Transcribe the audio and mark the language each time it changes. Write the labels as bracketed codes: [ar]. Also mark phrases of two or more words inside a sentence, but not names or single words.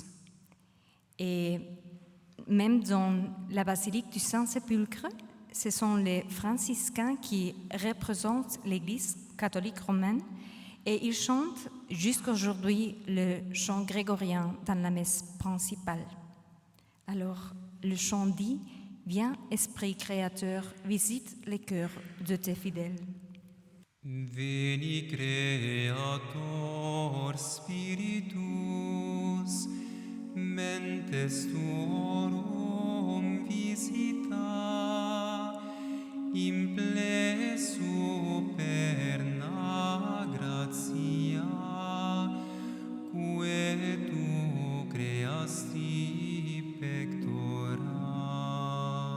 [fr] Et même dans la basilique du Saint-Sépulcre, ce sont les franciscains qui représentent l'Église catholique romaine et ils chantent jusqu'aujourd'hui le chant grégorien dans la messe principale. Alors, le chant dit « Viens, Esprit Créateur, visite les cœurs de tes fidèles ». [la] Veni Creator Spiritus, mentes tuorum visita, imple superna gratia, quae tu creasti pectora.